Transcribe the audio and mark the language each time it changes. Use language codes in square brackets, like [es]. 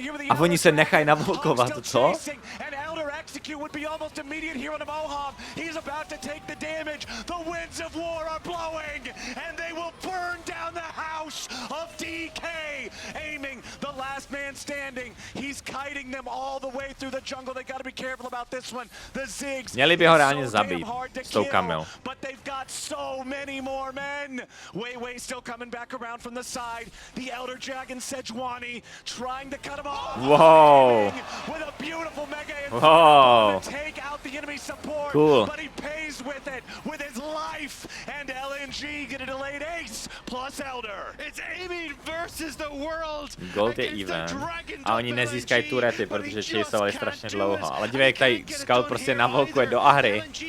[cs] A oni se nechají navolkovat, co? [en] Execute would be almost immediate here on the Moham. He's about to take the damage. The winds of war are blowing, and they will burn down the house of DK. Aiming the last man standing. He's kiting them all the way through the jungle. They got to be careful about this one. The Ziggs. [cs] Měli by ho reálně zabít s tou Kamil. [en] But they've got so many more men. Wei still coming back around from the side. The Elder Dragon Sejuani trying to cut him off. Whoa. With a beautiful mega Whoa. take out the enemy support, cool. But he pays with it, with his life, and LNG get a delayed ace plus Elder. It's aiming versus the world. [cs] Gold je even. A oni nezískají turety, protože chaseovali strašně dlouho. Ale dívej, jak tady Scout prostě navolkuje do Ahry.